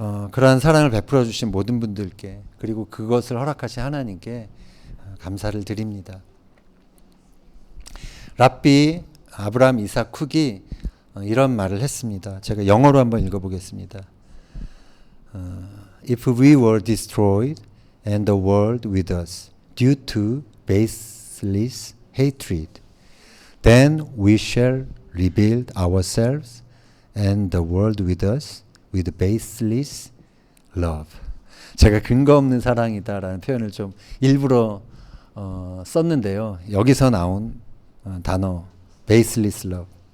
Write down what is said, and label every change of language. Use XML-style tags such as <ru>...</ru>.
<ko>그러한 사랑을 베풀어 주신 모든 분들께 그리고 그것을 허락하신 하나님께 감사를 드립니다. 랍비 아브라함 이삭 쿡이 이런 말을 했습니다. 제가 영어로 한번 읽어보겠습니다.</ko> <en>If we were destroyed and the world with us due to baseless hatred, then we shall rebuild ourselves and the world with us with baseless love.</en> <ko>제가 근거 없는 사랑이다라는 표현을 좀 일부러 썼는데요. 여기서 나온 단어 baseless love.</ko>